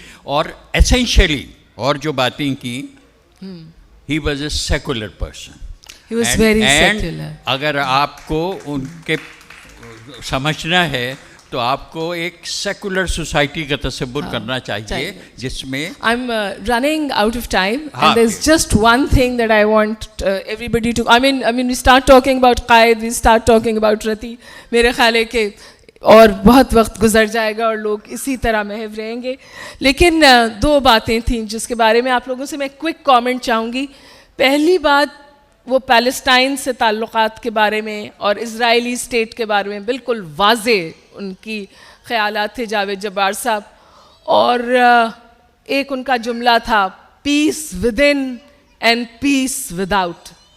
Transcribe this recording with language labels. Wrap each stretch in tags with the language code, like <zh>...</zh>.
<ur>اور ایسینشلی اور جو باتیں کی,</ur> <en>He was a secular person. He was very secular.</en> <ur>اگر آپ کو ان کے سمجھنا ہے تو آپ کو ایک سیکولر سوسائٹی کا تصور کرنا چاہیے جس میں</ur> <en>I'm running out of time and there's just one thing that I want everybody to I mean we start talking about Quaid, we start talking about Ruttie,</en> <ur>میرے خیال ہے کہ اور بہت وقت گزر جائے گا اور لوگ اسی طرح محو رہیں گے. لیکن 2 باتیں تھیں جس کے بارے میں آپ لوگوں سے میں</ur> <en>quick comment</en> <ur>چاہوں گی. پہلی بات وہ پیلسٹائن سے تعلقات کے بارے میں اور اسرائیلی اسٹیٹ کے بارے میں بالکل واضح ان کی خیالات تھے جاوید جبار صاحب. اور ایک ان کا جملہ تھا</ur> <en>Peace within and peace without.</en>